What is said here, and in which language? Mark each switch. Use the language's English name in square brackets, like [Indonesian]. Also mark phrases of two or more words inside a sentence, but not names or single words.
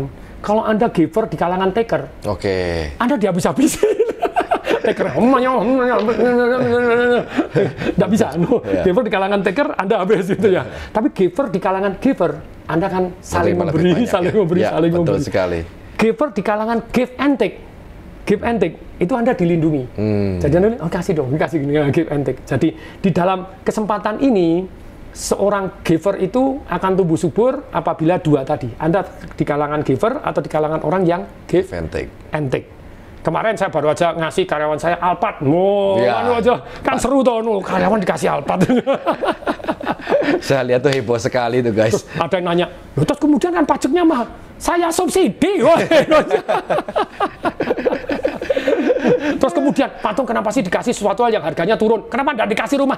[Indonesian] Kalau Anda giver di kalangan taker, Anda dihabis-habisin. Taker, tidak bisa. Giver di kalangan taker, Anda habis gitu ya. Tapi giver di kalangan giver, Anda kan saling memberi, saling memberi, saling memberi. Betul sekali. Giver di kalangan [English] give and take. Give and take, [Indonesian] itu Anda dilindungi. Jadi Anda kasih dong, kasih gini, [English] give and take. [Indonesian] Jadi di dalam kesempatan ini, seorang giver itu akan tumbuh subur apabila dua tadi. Anda di kalangan giver atau di kalangan orang yang [English] give and take. [Indonesian] Kemarin saya baru aja ngasih karyawan saya Alphard. Aja kan seru toh, karyawan dikasih Alphard. Saya lihat tuh heboh sekali tuh guys. Terus ada yang nanya, terus kemudian kan pajaknya mahal. Saya subsidi. Terus kemudian, Patung kenapa sih dikasih sesuatu yang harganya turun? Kenapa tidak dikasih rumah?